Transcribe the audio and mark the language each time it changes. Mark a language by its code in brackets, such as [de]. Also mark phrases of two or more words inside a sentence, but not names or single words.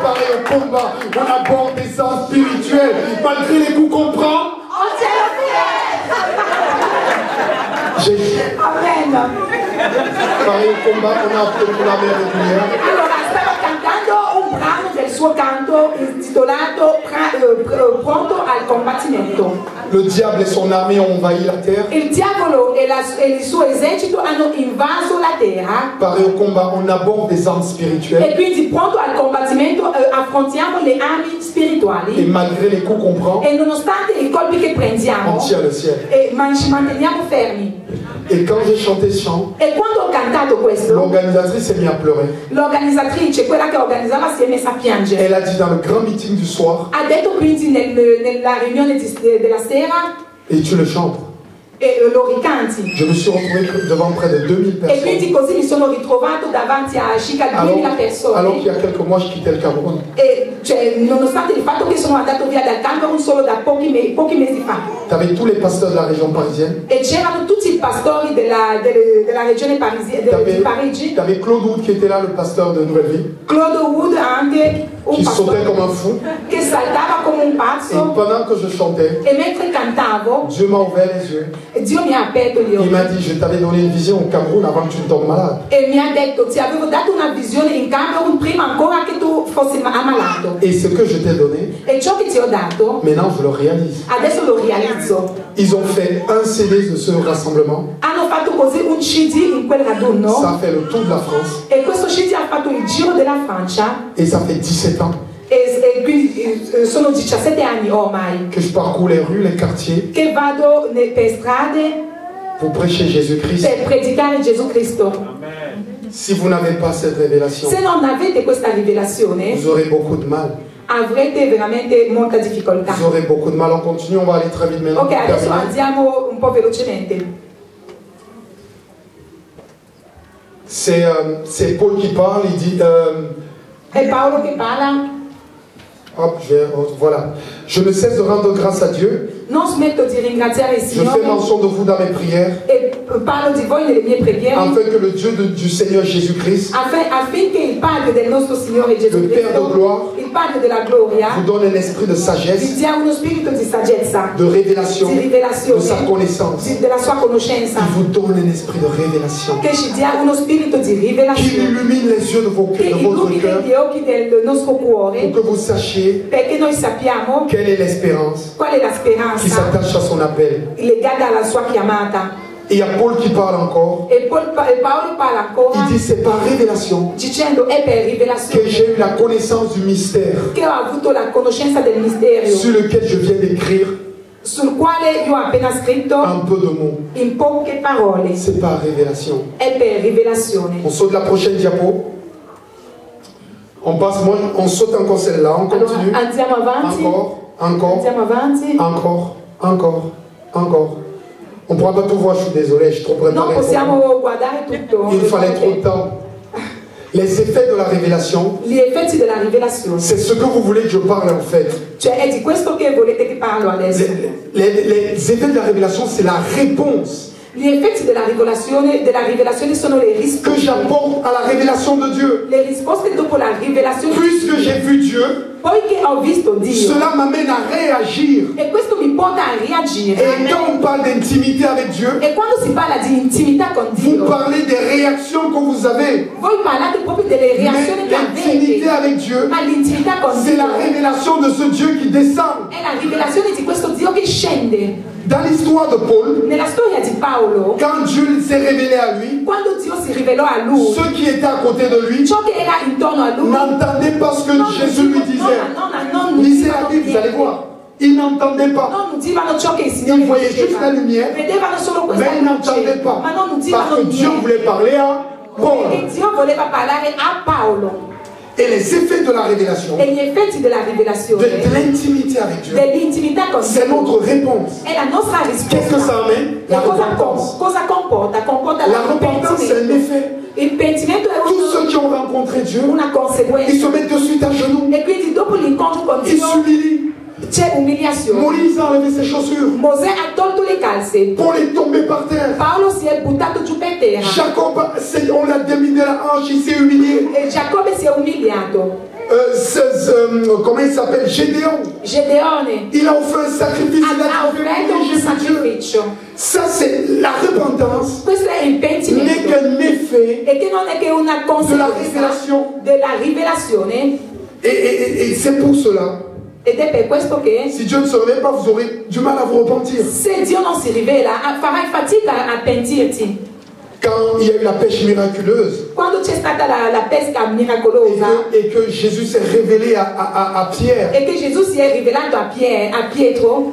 [fr] Pareil au combat, on aborde des armes spirituelles, malgré les coups qu'on prend. Amen. Pareil au combat, on a opté pour l'armée régulière. [it] Allora, stava cantando un brano del suo canto intitolato Pronto al combattimento. [fr] Le diable et son armée ont envahi la terre. [it] Il diavolo e il suo esercito hanno invaso la terra. [fr] Pareil au combat, on aborde des armes spirituelles. [it] E quindi pronto al combattimento affrontiamo le armi [fr] Et [it] spirituali. [fr] malgré les coups qu'on prend, [it] E nonostante i colpi che [fr] on [it] prendiamo, [fr] tient le ciel. [it] ci manteniamo fermi. [fr] Et quand j'ai chanté ce chant, [it] E quando ho cantato questo, [fr] l'organisatrice s'est mise à pleurer. [it] l'organizzatrice, quella che organizzava, si è messa a piangere. [fr] Elle a dit dans le grand meeting du soir, [it] Ha detto quindi nella riunione della sera, [fr] et tu le chantes. [it] e lo ricanti. [fr] Je me suis retrouvé devant près de 2000 [it] E quindi [fr] personnes. [it] così mi sono ritrovato davanti a circa 2000 [fr] Alors qu'il y [it] persone. [fr] a quelques mois, je quittais le Cameroun. [it] E cioè, nonostante il fatto che sono andato via dal Camerun solo da pochi mesi fa. [fr] Tu avais tous les pasteurs de la région parisienne. [it] E c'erano tutti i pastori della regione di Parigi. [fr] Tu avais Claude Wood qui était là, le pasteur de Nouvelle Vie, [it] Claude Wood anche, un [fr] qui sautait [it] pastore [fr] comme un fou. [it] che saltava come un [fr] Et [it] pazzo. [fr] pendant que je chantais, [it] E mentre cantavo, [fr] Dieu m'a ouvert les yeux. [it] Dio mi ha aperto gli [fr] Il [it] occhi. [fr] m'a dit, je t'avais donné une vision au Cameroun avant que tu ne tombes malade. [it] E mi ha detto, ti avevo dato una visione in Camerun prima ancora che tu fossi ammalato. [fr] Et ce que je t'ai donné, [it] E ciò che ti ho dato, [fr] maintenant je le réalise. [it] adesso lo realizzo. [fr] Ils ont fait un CD de ce rassemblement. [it] Hanno fatto così un CD in quel [fr] Ça [it] raduno. [fr] a fait le tour de la France. [it] E questo CD ha fatto il giro della Francia. [fr] Et ça fait 17 ans [it] E quindi sono 17 anni ormai [fr] que je parcours les rues, les quartiers [it] che vado per strade [fr] pour prêcher Jésus-Christ. [it] per predicare Gesù Cristo. [fr] Si vous n'avez pas cette révélation, [it] Se non avete questa rivelazione, [fr] vous aurez beaucoup de mal. [it] avrete veramente molta difficoltà. [fr] Vous aurez beaucoup de mal. On continue, on va aller très vite maintenant. [it] Ok, adesso andiamo un po' velocemente. [fr] C'est Paul qui parle, il dit... [it] È Paolo che parla. [fr] Hop, voilà. Je ne cesse de rendre grâce à Dieu. [it] Non smetto di ringraziare il [fr] Je [it] Signore. [fr] fais mention de vous dans mes prières. [it] E parlo di voi nelle mie preghiere. [fr] Afin que le Dieu du Seigneur Jésus-Christ, [it] Affinché il Padre del nostro Signore Gesù [fr] le Père de [it] Cristo, [fr] gloire, [it] il Padre della gloria, [fr] vous donne un esprit de [it] vi sagesse, dia uno spirito di saggezza, [fr] de révélation, [it] di rivelazione, [fr] de sa connaissance. [it] della sua conoscenza, [fr] Il vous donne un esprit de révélation. [it] che ci dia uno spirito di [fr] Qui [it] rivelazione, [fr] illumine les yeux de [it] che [fr] votre [it] illumini [fr] cœur [it] gli occhi del nostro cuore, [fr] pour que vous sachiez [it] perché noi sappiamo [fr] quelle est l'espérance [it] qual è la [fr] qui [it] speranza [fr] s'attache à son appel. [it] legata alla sua chiamata. [fr] Et il y a Paul qui parle encore. [it] E Paolo parla ancora [fr] Il dit c'est par révélation [it] dicendo è per [fr] que [it] rivelazione [fr] j'ai eu la connaissance du mystère [it] che ho avuto la conoscenza del mistero, [fr] sur lequel je viens d'écrire [it] sul quale io ho appena scritto [fr] un peu de mots. [it] in poche parole. [fr] C'est par révélation. [it] È per rivelazione. [fr] On saute la prochaine diapo. On passe, moi, on saute encore celle-là, on continue. [it] Allora, andiamo avanti. [fr] Encore. [it] Andiamo avanti. [fr] Encore. On ne pourra pas tout voir, je suis désolé, je suis trop préparé. [it] Non possiamo guardare tutto. [fr] Il fallait trop de temps. Les effets de la révélation, [it] Gli effetti della rivelazione. [fr] c'est ce que vous voulez que je parle en fait. [it] Cioè è di questo che volete che parlo adesso. [fr] Les effets de la révélation, c'est la réponse [it] Gli effetti della rivelazione sono le [fr] que [it] risposte. [fr] j'apporte à la révélation de Dieu. [it] Le risposte dopo la rivelazione. [fr] Puisque j'ai vu Dieu, [it] Poiché ho visto Dio. [fr] cela m'amène à réagir. [it] E questo mi porta a reagire. [fr] Et quand on parle d'intimité avec Dieu, [it] E quando si parla di intimità con [fr] vous [it] Dio, [fr] parlez des réactions que vous avez. [it] voi parlate proprio delle reazioni [fr] Mais [it] che [fr] l'intimité [it] avete. [fr] avec Dieu, [it] Ma l'intimità con [fr] c'est [it] Dio [fr] la révélation de ce Dieu qui descend. [it] è la rivelazione di questo Dio che scende. [fr] Dans l'histoire de Paul, [it] Nella storia di Paolo, [fr] quand Dieu s'est révélé à lui, [it] quando Dio si rivelò a lui, [fr] ceux qui étaient à côté de lui [it] ciò che era intorno a lui [fr] n'entendaient pas ce que Jésus lui disait. [it] non [fr] Lisez la Bible, vous allez voir. Ils n'entendaient pas. [it] non udivano ciò che il Signore [fr] Ils voyaient juste la lumière, [it] vedevano solo [fr] mais [it] questa [fr] ils n'entendaient [it] luce, [fr] pas. [it] ma non [fr] Parce [it] udivano [fr] que Dieu [it] niente. [fr] voulait parler à Paul. [it] Perché Dio voleva parlare a Paolo. [fr] Et les effets de la révélation, [it] E gli effetti della [fr] de [it] rivelazione, [fr] l'intimité avec Dieu, [it] dell'intimità con [fr] c'est [it] Dio, [fr] notre réponse. [it] è la nostra [fr] Qu'est-ce que [it] risposta. [fr] ça amène? [it] E [fr] La [it] cosa [fr] repentance. [it] comporta? Comporta [fr] La repentance, c'est un [it] l'arrepentimento. [fr] effet. [it] Il pentimento è [fr] Tous ceux qui ont rencontré Dieu, [it] una conseguenza. [fr] ils se mettent de suite à genoux. [it] E quindi dopo l'incontro con [fr] Ils [it] Dio [fr] s'humilient. [it] c'è umiliazione. [fr] Moïse a enlevé ses chaussures. [it] Mosè ha tolto le calze. [fr] Paul est tombé par terre. [it] Paolo si è buttato giù per terra. [fr] Jacob, on l'a déminé la hanche, il s'est humilié. [it] E Giacobbe si è umiliato. [fr] Comment il s'appelle? Gédéon. [it] Gedeone [fr] Il a offert un sacrifice. [it] Il ha [fr] a [it] offerto un [fr] Dieu. [it] sacrificio. [fr] Ça, c'est la repentance. [it] Questo è il [fr] N'est [it] pentimento. [fr] qu'un effet. [it] E che non è che una conseguenza rivelazione. della rivelazione. [fr] Et c'est pour cela, [it] Ed è per questo che [fr] si Dieu ne se révèle pas, vous aurez du mal à vous repentir. [it] se Dio non si rivela, farai fatica a pentirti. [fr] Quand il y a eu la pêche miraculeuse [it] Quando c'è stata la pesca miracolosa [fr] et que Jésus s'est révélé à Pierre, [it] e che Gesù si è rivelato a Pietro,